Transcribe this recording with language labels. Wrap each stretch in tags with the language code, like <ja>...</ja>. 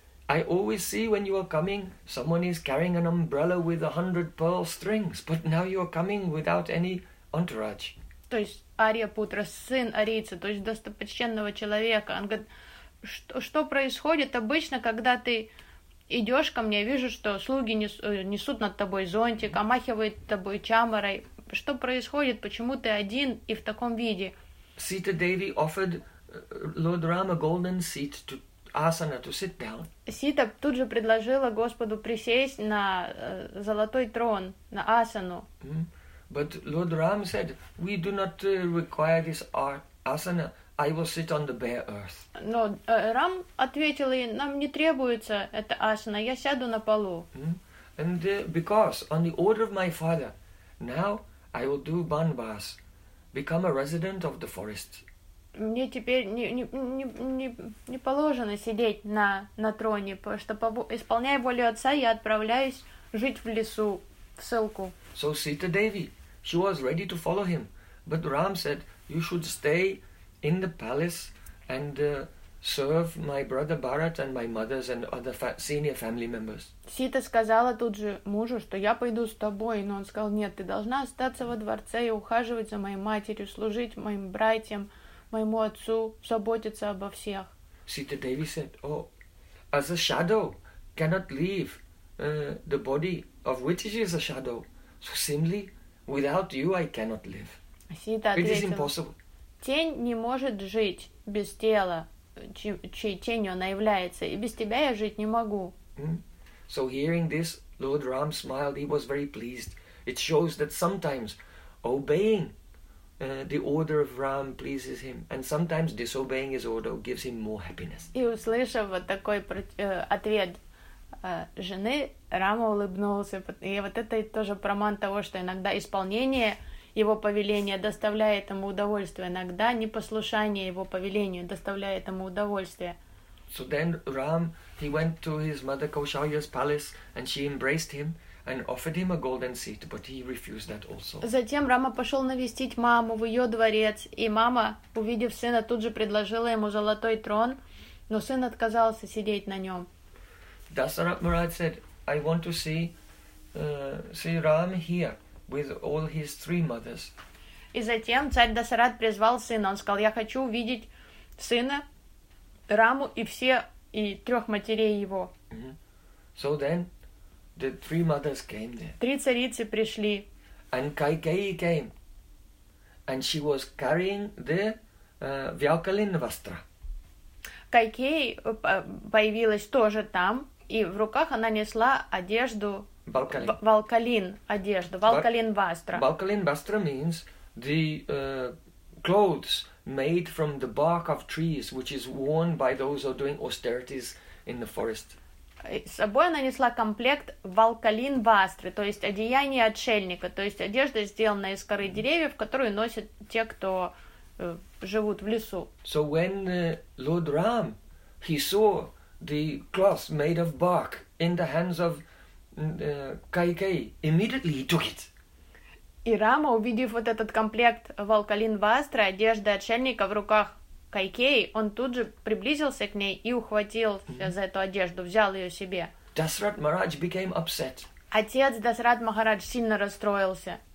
<en>I always see when you are coming, someone is carrying an umbrella with 100 pearl strings, but now you are coming without any entourage.</en> <ru>То есть Aryaputra, сын арийца, то есть достопочтенного человека. Он говорит, что происходит обычно, когда ты идешь ко мне, вижу, что слуги несут над тобой зонтик, омахивают тобой чамарой. Что происходит? Почему ты один и в таком виде?</ru> <en>Sita Devi offered Lord Rama a golden seat to asana to sit down.</en> <ru>Сита тут же предложила Господу присесть на золотой трон, на асану.</ru> <en>But Lord Rama said, we do not require this asana. I will sit on the bare earth.</en> <ru>Но Рам ответил ей, нам не требуется эта асана, я сяду на полу.</ru> <en>And because on the order of my father, now I will do banvas, become a resident of the forest.</en> <ru>Мне теперь не положено сидеть на троне, потому что исполняя волю отца, я отправляюсь жить в лесу, в ссылку.</ru> <en>So Sita Devi, she was ready to follow him, but Ram said, you should stay in the palace and serve my brother Bharat and my mothers and other senior family members.</en> <ru>Сита сказала тут же мужу, что я пойду с тобой, но он сказал, нет, ты должна остаться во дворце и ухаживать за моей матерью, служить моим братьям, моему отцу, заботиться обо всех.</ru> <en>Sita Devi said, oh, as a shadow cannot leave the body of which is a shadow, so similarly, without you I cannot live.</en> <ru>Сита ответила,</ru> <en>it is impossible.</en> <ru>Тень не может жить без тела, чьей тенью она является, и без тебя я жить не могу.</ru> <en>So hearing this, Lord Ram smiled. He was very pleased. It shows that sometimes obeying the order of Ram pleases him, and sometimes disobeying his order gives him more happiness.</en> <ru>И услышав вот такой ответ жены, Рама улыбнулся. И вот это тоже проман того, что иногда исполнение его повеление доставляет ему удовольствие. Иногда непослушание его повелению доставляет ему удовольствие.</ru> <en>So then Ram, he went to his mother Kaushalya's palace, and she embraced him and offered him a golden seat, but he refused that also.</en> <ru>Затем Рама пошел навестить маму в ее дворец, и мама, увидев сына, тут же предложила ему золотой трон, но сын отказался сидеть на нем.</ru> <en>Dasarath Maharaj said, I want to see see Ram here with all his three mothers.</en> <ru>И затем царь Дасарат призвал сына. Он сказал, я хочу увидеть сына, Раму и все, и трех матерей его.</ru> <en>So then, the three mothers came there.</en> <ru>Три царицы пришли.</ru> <en>And Kaikeyi came. And she was carrying the Vyalkalin Vastra.</en> <ru>Кайкей появилась тоже там, и в руках она несла одежду Валкалин, одежду Валкалин Вастра.</ru> <en>Валкалин Вастра means the clothes made from the bark of trees, which is worn by those who are doing austerities in the forest.</en> <ru>С собой она несла комплект Валкалин Вастры, то есть одеяние отшельника, то есть одежда, сделанная из коры деревьев, которую носят те, кто живут в лесу.</ru> <en>So when Lord Ram, he saw the cloth made of bark in the hands of Кайкей, immediately he took it.</en> <ru>И Рама, увидев вот этот комплект Валкалин Вастры, одежда отшельника в руках Кайкей, он тут же приблизился к ней и ухватил за эту одежду, взял ее себе.</ru> <en>Дасрат Махарадж became upset.</en> <ru>Отец Дасрат Махарадж сильно расстроился.</ru>